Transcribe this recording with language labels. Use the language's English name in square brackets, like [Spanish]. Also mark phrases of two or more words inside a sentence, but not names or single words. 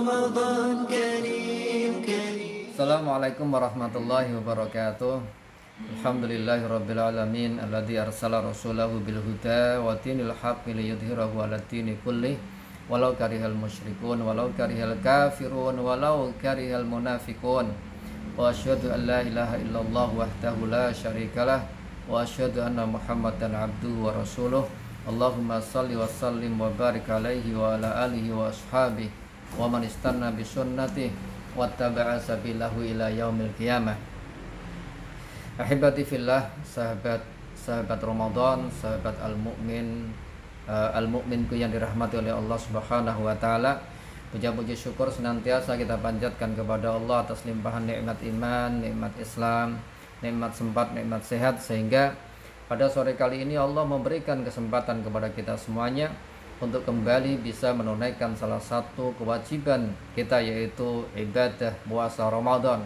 [Arabic] رمضان كريم كريم. السلام عليكم ورحمة الله وبركاته. الحمد لله رب العالمين الذي أرسل رسوله بالهدى ودين الحق ليظهره على الدين كله ولو كره المشركون ولو كره الكافرون ولو كره المنافقون. وأشهد أن لا إله إلا الله وحده لا شريك له وأشهد أن محمدا عبده ورسوله. اللهم صل وسلم وبارك عليه وعلى آله وأصحابه ومن استن بسنته واتبع سبيله إلى يوم القيامة. أحبتي في الله, [Indonesian] sahabat Ramadan, sahabat al-mu'minku yang dirahmati oleh [Arabic] الله سبحانه وتعالى. [Indonesian] Puja-puji syukur senantiasa kita panjatkan kepada Allah atas limpahan nikmat iman, nikmat Islam, nikmat sempat, nikmat sehat, sehingga pada sore kali ini Allah memberikan kesempatan kepada kita semuanya untuk kembali bisa menunaikan salah satu kewajiban kita, yaitu ibadah puasa Ramadan.